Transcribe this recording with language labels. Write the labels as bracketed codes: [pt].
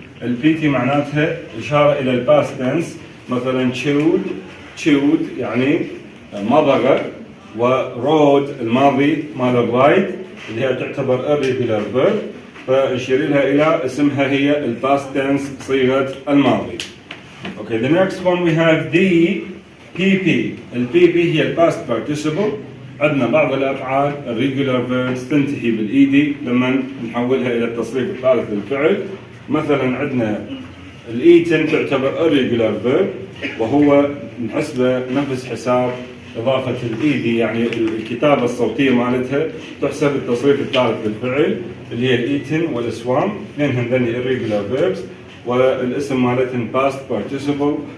[ar] البي تي معناتها إشارة إلى الباست تنس، مثلا chewed يعني مضغ ورود الماضي مال الرايد اللي هي تعتبر irregular verb، فنشير لها إلى اسمها هي الباست تنس صيغة الماضي. [en] Okay, the next one we have the PP. [ar] ال PP هي ال past participle. عندنا بعض الأفعال irregular verbs تنتهي بالإيدي لما نحولها إلى التصريف الثالث للفعل. مثلا عندنا ال eaten تعتبر irregular verb، وهو نحسبه نفس حساب إضافة الإيدي، يعني الكتابة الصوتية مالتها تحسب التصريف الثالث للفعل اللي هي ال eaten والسوام، اثنينهم ذني irregular verbs، والاسم مالتهم past participle.